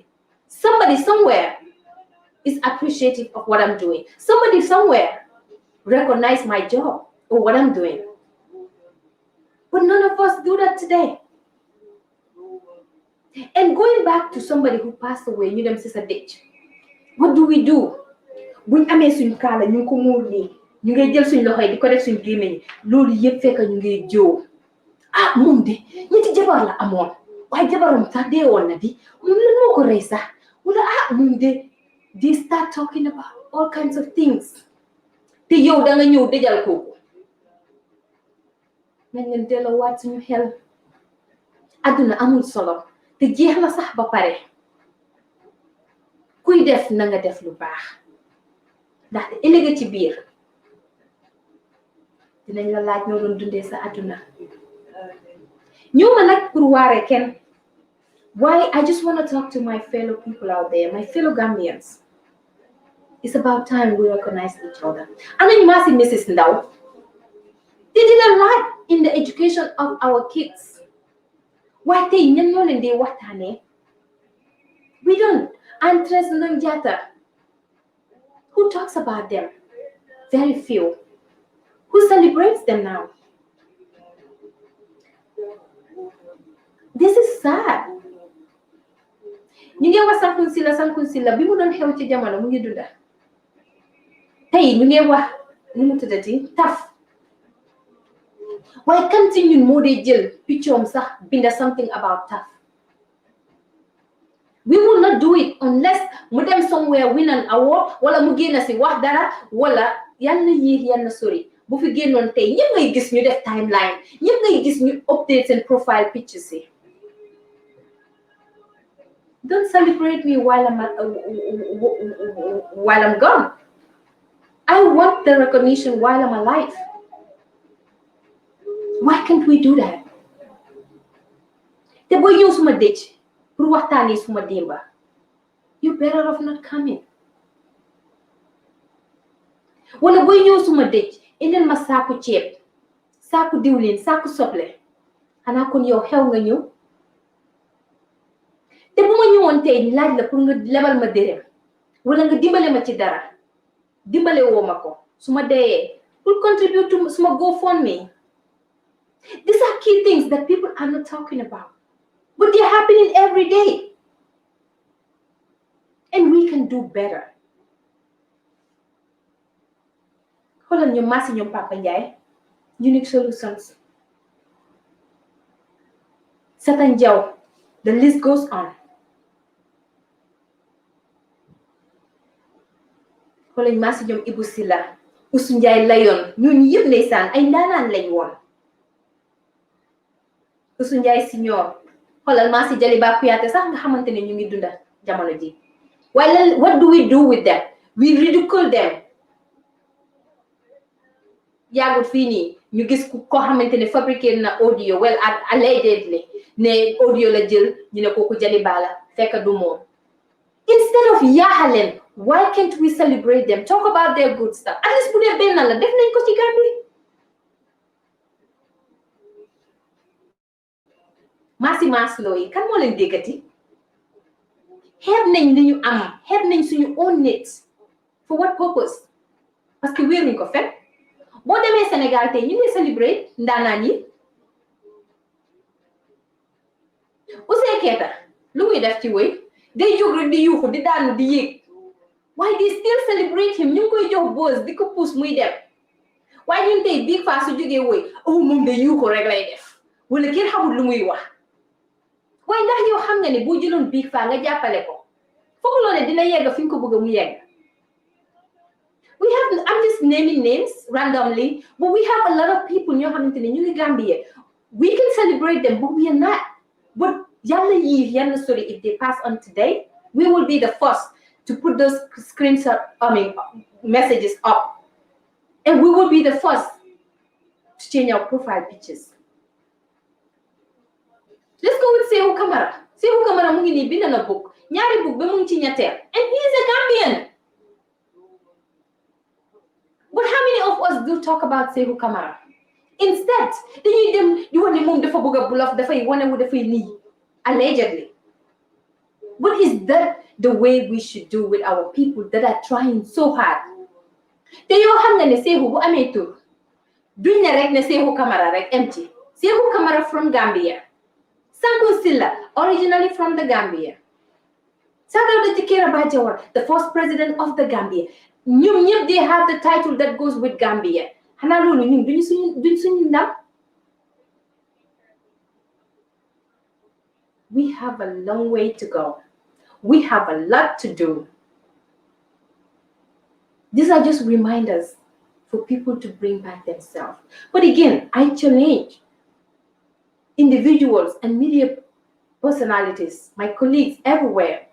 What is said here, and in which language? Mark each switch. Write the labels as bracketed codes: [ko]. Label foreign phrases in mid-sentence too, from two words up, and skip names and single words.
[en] Somebody somewhere is appreciative of what I'm doing. Somebody somewhere recognize my job or what I'm doing. But none of us do that today. And going back to somebody who passed away, you them sister ditch. What do we do? [wo] Buñ amé suñ kala ñu ko muur ni ñu ngay jël suñ loxoy di ko def suñ gémmiñ loolu yépp fekk ñu ngay joo moom de ñetti jabar la amoon waaye jabaram sax dee woon na di moom lan moo ko rey sax wala moom de [en] they start talking about all kinds of things [wo] te yow da nga ñëw dëjal kooku nañ leen delloowaat suñu xel àdduna amul solo te jeex na sax ba pare kuy def na nga def lu baax ndaxte ëllëg ci biir dinañ la laaj noo doon dundee sa àdduna ñëw ma nag pour waare kenn [en] why I just want to talk to my fellow people out there, my fellow Gambians. It's about time we recognize each other. And then you must see Mrs. Ndaw. They did a lot in the education of our kids. Why they we don't. Andres Nunjata. Who talks about them? Very few. Who celebrates them now? This is sad. [wo] Ñu ngi wax Sankun Silla bi mu doon xew ci jamono mu ngi dunda tey ñu ngi wax nu mu tuddati taf waaye kan ci ñun moo dee jël piccoom sax binda [en] something about [wo] taf. [en] We will not do it unless [wo] mu dem [en] somewhere win an award [wo] wala mu génn si wax dara wala yal na yéex yal na sori bu fi génnoon tey ñëpp ngay gis ñu def timeline ñëpp ngay gis ñu update seen [en] profile pictures [wo] yi. [en] Don't celebrate me while I'm gone. I want the recognition while I'm alive. Why can't we do that? [wo] Te boy ñëw suma dëj pour waxtaanee suma démba. [en] You better off not coming. [wo] Wala boy ñëw suma dëj indil ma saaku ceeb saaku diwlin saaku soble xanaa kon yow xew nga ñëw. Te bu ma ñëwoon ñëwoon tey laaj la pour nga lebal ma dërëm wala nga dimbale ma ci dara dimbale woo ma ko su ma deyee pour [en] contribute to [wo] suma GoFundMe. [en] These are key things that people are not talking about, but they're happening every day, and we can do better. Hold on, your mass and your Papa Njai, Unique Solutions, Satan Jow, the list goes on. Hold on, mass and your [wo] Ibu Silla, Usunjai Lion, ñun yëpp ndeysaan ay ndaanaan lañ woon. Usunjai Senior, xoolal maa si Jaliba Kuyate sax nga xamante ne ñu ngi dunda jamono ji. [en] Well, what do we do with them? We ridicule them. [wo] Yaagut fii nii ñu gis ko xamante ne fabriqué na audio [en] well allegedly [wo] ne audio la jël ñu ne kooku Jaliba la fekk du moom. [en] Instead of yaaxaleen, why can't we celebrate them? Talk about their good stuff. [wo] At least bu dee benn la def nañ ko ci Gambie. Maas loo yi kan moo leen déggati xeeb nañ li ñu am xeeb nañ suñu [en] own needs. For what purpose? [fr] Parce que [wo] wéeruñ ko fekk boo demee Sénégal tey ñu ngi celebrate ndaanaan yi Ouzin Keita lu muy def ci wéy day jóg rek di yuuxu di daanu di yéeg waaye [en] they still celebrate him [wo] ñu ngi koy jox buzz di ko puus muy dem waaye ñun tey Big Faa su jógee wéy moom day yuuxu rek lay def wala kenn xamul lu muy wax waaye ndax yow xam nga ne boo jëloon Big Faa nga jàppale ko foog loo ne dina yegg fi nga ko bëgg mu yegg. [en] I'm just naming names randomly, but we have a lot of people [wo] ñoo xamante ne ñu ngi Gambia. [en] We can celebrate them, but we are not. But [wo] yàlla yi yàlla sori, [en] if they pass on today, we will be the first to put those messages up, and we will be the first to change our profile pictures. Let's go with Sehu Kamara. [wo] Sehu Kamara mu ngi nii bind na book ñaari book ba mu ngi ci ñetteel, [en] and he is a Gambian. But how many of us do talk about Sehu Kamara? Instead, [wo] dañuy dem di wax ne moom dafa bëgg a bluff dafay wane wu dafay lii allegedly. [en] But is that the way we should do with our people that are trying so hard? [wo] Te yoo xam nga ne Sehu bu amee tur duñ ne rek ne Sehu Kamara rek empty. [en] Sehu Kamara from Gambia. Sanku Silla, originally from the Gambia. Sadauda Jikera Bajawara, the first president of the Gambia. [wo] ñoom ñëpp [en] they have the title that goes with Gambia. [wo] Xanaa loolu ñun duñ suñu ndam. [en] We have a long way to go. We have a lot to do. These are just reminders for people to bring back themselves. But again, I challenge individuals and media personalities, my colleagues everywhere.